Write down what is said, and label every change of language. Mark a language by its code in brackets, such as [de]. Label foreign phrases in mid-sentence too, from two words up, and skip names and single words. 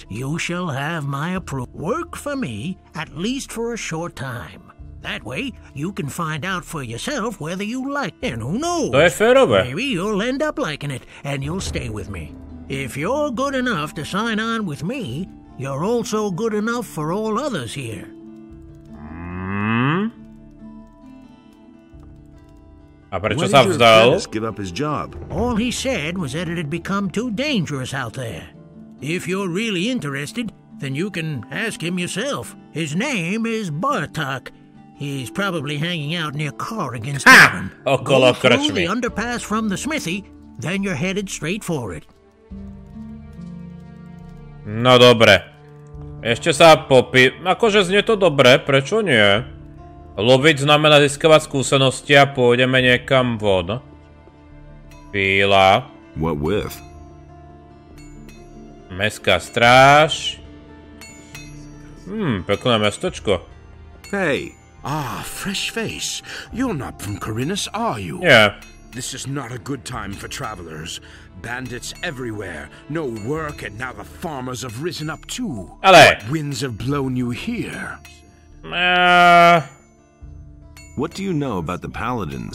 [en] You shall have my approval. Work for me, at least for a short time. That way, you can find out for yourself whether you like it. And who knows? Maybe you'll end up liking it, and you'll stay with me. If you're good enough to sign on with me, you're also good enough for all others here. [sk] A prečo sa vzdal? [en] Give up his job. All he said was that it had become too dangerous out there. If you're really interested, then you can ask him yourself. His name is Bartok. He's probably hanging out near Corrigan's Tavern. Go through the underpass from the smithy, then you're headed straight for it. [sk] No dobre. Ešte sa akože znie to dobre, prečo nie? Loviť znamená získavať skúsenosti a pôjdeme niekam von. Chvíľa. [en] What with? [sk] Mestská stráž. Pekné mestečko. [en] Hey. Fresh face. You're not from Khorinis, are you? Yeah. This is not a good time for travelers. Bandits everywhere. No work, and now the farmers have risen up too. [sk] Ale. [en] What winds have blown you here? What do you know about the paladins?